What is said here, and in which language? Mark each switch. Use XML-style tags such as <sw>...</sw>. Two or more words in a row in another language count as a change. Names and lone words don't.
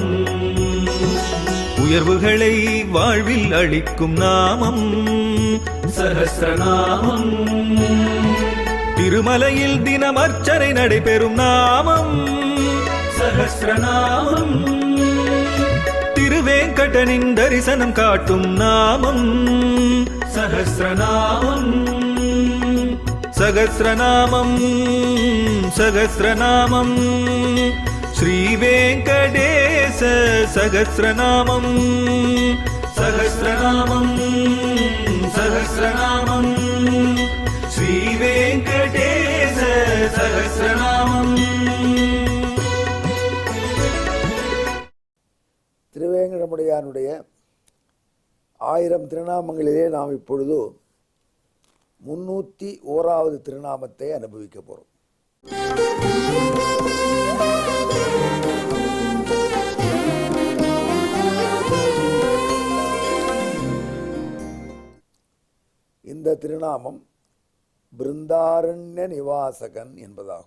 <ta>உயர்வுகளை வாழ்வில் அளிக்கும் நாமம் சஹஸ்ரநாமம். திருமலையில் தினம் அர்ச்சனை நடைபெறும் நாமம் சஹஸ்ரநாமம். திருவேங்கடனின் தரிசனம் காட்டும் நாமம் சஹஸ்ரநாமம்.</ta> <sa>सहस्रनामं सहस्रनामं श्रीवेङ्कटेश सहस्रनामं सहस्रनामं सहस्रनामं श्रीवेङ्कटेश सहस्रनामं।</sa> <ta>திருவேங்கடமுடையானுடைய 1000 திருநாமங்களிலே நாம் இப்பொழுது 301வது திருநாமத்தை அனுபவிக்க போறோம். இந்த திருநாமம் பிருந்தாரண்ய நிவாசகன் என்பதாகும்.</ta>